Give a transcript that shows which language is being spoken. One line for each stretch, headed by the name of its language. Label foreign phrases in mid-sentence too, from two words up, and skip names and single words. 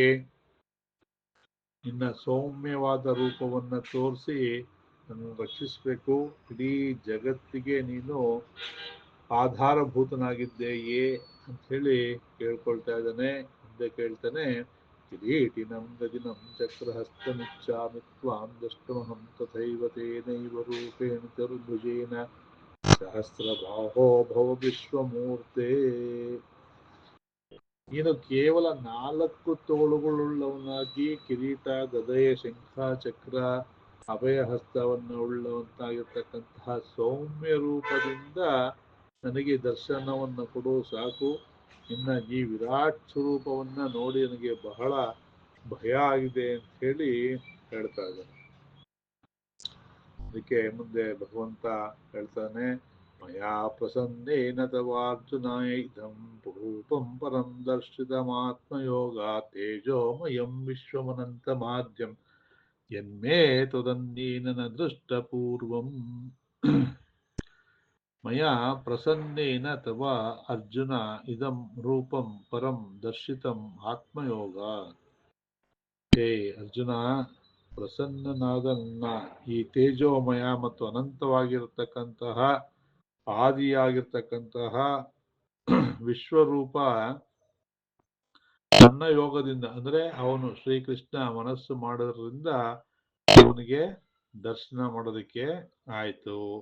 Kannada: ಹಾಗಾಗಿ ನಿನ್ನ ಸೌಮ್ಯವಾದ ರೂಪವನ್ನು ತೋರಿಸಿ ನನ್ನನ್ನು ರಕ್ಷಿಸಬೇಕು. ಇಡೀ ಜಗತ್ತಿಗೆ ನೀನು ಆಧಾರಭೂತನಾಗಿದ್ದೇಯೇ ಅಂಥೇಳಿ ಕೇಳ್ಕೊಳ್ತಾ ಇದ್ದಾನೆ. ಮುಂದೆ ಕೇಳ್ತಾನೆ,
Sanskrit: ಕಿರೀಟಿನಂ ಗದಿನಂ ಚಕ್ರಹಸ್ತಮಿಚ್ಛಾಮಿ ತ್ವಾಂ ದ್ರಷ್ಟುಮಹಂ ತಥೈವ ತೇನೈವ ರೂಪೇಣ ಚತುರ್ಭುಜೇನ ಸಹಸ್ರಬಾಹೋ ಭವ ವಿಶ್ವಮೂರ್ತೆ.
Kannada: ನೀನು ಕೇವಲ 4 ತೋಳುಗಳುಳ್ಳವನಾಗಿ ಕಿರೀಟ, ಗದೆ, ಶಂಖ, ಚಕ್ರ, ಅಭಯ ಹಸ್ತವನ್ನು ಉಳ್ಳವಂತಾಗಿರ್ತಕ್ಕಂತಹ ಸೌಮ್ಯ ರೂಪದಿಂದ ನನಗೆ ದರ್ಶನವನ್ನು ಕೊಡು ಸಾಕು. ಇನ್ನ ಈ ವಿರಾಟ್ ಸ್ವರೂಪವನ್ನ ನೋಡಿ ನನಗೆ ಬಹಳ ಭಯ ಆಗಿದೆ ಅಂತ ಹೇಳಿ ಹೇಳ್ತಾ ಇದ್ದಾನೆ. ಅದಕ್ಕೆ ಮುಂದೆ ಭಗವಂತ ಹೇಳ್ತಾನೆ,
Sanskrit: ಮಯಾ ಪ್ರಸನ್ನೇನ ತವಾರ್ಜುನ ಇದಂ ರೂಪಂ ಪರಂ ದರ್ಶಿತಮಾತ್ಮಯೋಗ ತೇಜೋಮಯಂ ವಿಶ್ವಮನಂತ ಮಾಧ್ಯಂ ಯನ್ಮೇ ತದನ್ಯೇನ ನ ದೃಷ್ಟಪೂರ್ವಂ. ಮಯಾ ಪ್ರಸನ್ನೇನ ತವ ಅರ್ಜುನ ಇದಂ ರೂಪಂ ಪರಂ ದರ್ಶಿತಂ ಆತ್ಮಯೋಗ.
Kannada: ಹೇ ಅರ್ಜುನ, ಪ್ರಸನ್ನನಾದ ನನ್ನ ಈ ತೇಜೋಮಯ ಮತ್ತು ಅನಂತವಾಗಿರತಕ್ಕಂತಹ ಆದಿಯಾಗಿರ್ತಕ್ಕಂತಹ ವಿಶ್ವರೂಪ ನನ್ನ ಯೋಗದಿಂದ, ಅಂದ್ರೆ ಅವನು ಶ್ರೀಕೃಷ್ಣ ಮನಸ್ಸು ಮಾಡೋದ್ರಿಂದ ಅವನಿಗೆ ದರ್ಶನ ಮಾಡೋದಕ್ಕೆ ಆಯ್ತು.